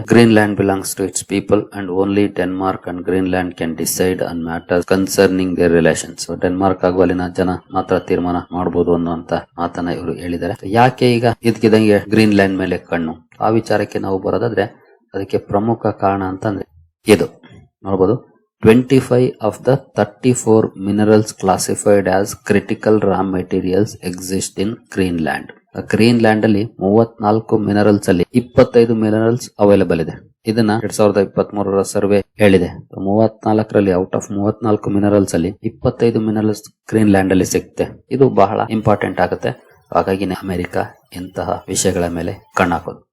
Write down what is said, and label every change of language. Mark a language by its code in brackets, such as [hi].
[en] Greenland belongs to its people and only Denmark and Greenland can decide on matters concerning their relations. [kn] Denmark ಹಾಗೂ ಅಲ್ಲಿನ ಜನ ಮಾತ್ರ ತೀರ್ಮಾನ ಮಾಡಬಹುದು ಅನ್ನುವಂತ ಮಾತನ್ನ ಇವರು ಹೇಳಿದ್ದಾರೆ. ಯಾಕೆ ಈಗ ಇದಕ್ಕಿದಂಗೆ ಗ್ರೀನ್ಲ್ಯಾಂಡ್ ಮೇಲೆ ಕಣ್ಣು? ಆ ವಿಚಾರಕ್ಕೆ ನಾವು ಬರೋದಾದ್ರೆ ಅದಕ್ಕೆ ಪ್ರಮುಖ ಕಾರಣ ಅಂತಂದ್ರೆ ಇದು ನೋಡಬಹುದು. [en] 25 of the 34 minerals classified as critical raw materials exist in Greenland. [kn] Greenland ಅಲ್ಲಿ 34 ಮಿನರಲ್ಸ್ ಅಲ್ಲಿ 25 ಮಿನರಲ್ಸ್ ಅವೈಲೇಬಲ್ ಇದೆ. ಇದನ್ನ 2023 ಸರ್ವೆ ಹೇಳಿದೆ. 34ರಲ್ಲಿ ಔಟ್ ಆಫ್ 34 ಮಿನರಲ್ಸ್ ಅಲ್ಲಿ 25 ಮಿನರಲ್ಸ್ ಗ್ರೀನ್ಲ್ಯಾಂಡ್ ಅಲ್ಲಿ ಸಿಗುತ್ತೆ. ಇದು ಬಹಳ ಇಂಪಾರ್ಟೆಂಟ್ ಆಗುತ್ತೆ. ಹಾಗಾಗಿ ಅಮೆರಿಕ ಇಂತಹ ವಿಷಯಗಳ ಮೇಲೆ ಕಣ್ಣಾಕೋದು.